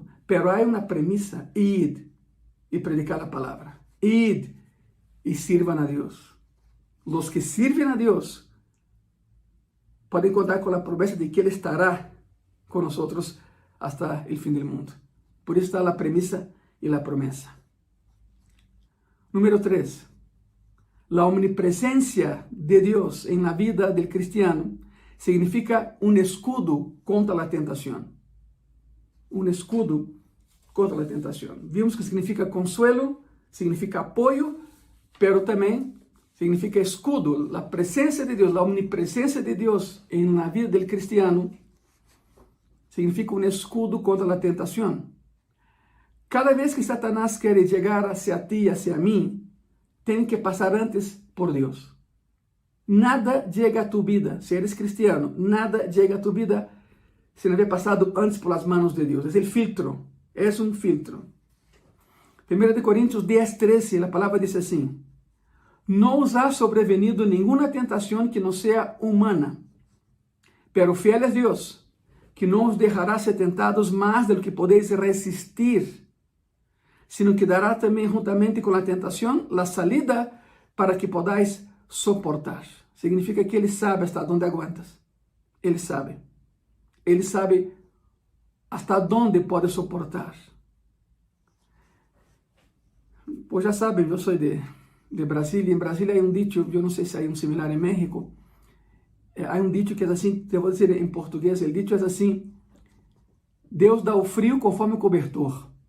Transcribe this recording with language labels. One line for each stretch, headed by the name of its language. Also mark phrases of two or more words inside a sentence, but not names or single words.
Spanish: Pero hay una premisa: id y predicar la palabra. Id y sirvan a Dios. Los que sirven a Dios pueden contar con la promesa de que Él estará con nosotros hasta el fin del mundo.
Portuguese: Por isso está a premissa e a promessa.
Spanish: Número 3. La omnipresencia de Dios en la vida del cristiano significa un escudo contra la tentación. Un escudo contra la tentación. Vimos que significa consuelo, significa apoyo, pero también significa escudo. La presencia de Dios, la omnipresencia de Dios en la vida del cristiano significa un escudo contra la tentación. Cada vez que Satanás quiere llegar hacia ti y hacia mí,
Portuguese: tem que passar antes por Deus. Nada chega a
Spanish: tu vida,
Portuguese: se
Spanish: eres cristiano,
Portuguese: nada chega a
Spanish: tu vida
Portuguese: se não haver passado antes
Spanish: por las manos
Portuguese: de Deus. É o filtro, é um filtro. 1 Coríntios 10:13, a palavra diz assim: Não os
Spanish: ha sobrevenido
Portuguese: nenhuma tentação que não seja humana,
Spanish: pero fiel es
Portuguese: Deus, que não os deixará ser tentados mais do que podeis resistir,
Spanish: sino que
Portuguese: dará também juntamente com a tentação a
Spanish: salida para que podáis soportar. Significa que Ele sabe hasta onde aguantas.
Portuguese: Ele sabe. Ele sabe hasta onde pode suportar. Pues já sabem, eu sou de Brasília. Em Brasília há dicho, eu não sei se há similar em México. Há dicho que é assim, eu vou dizer em português, o dicho é assim: Deus dá o frio conforme o cobertor.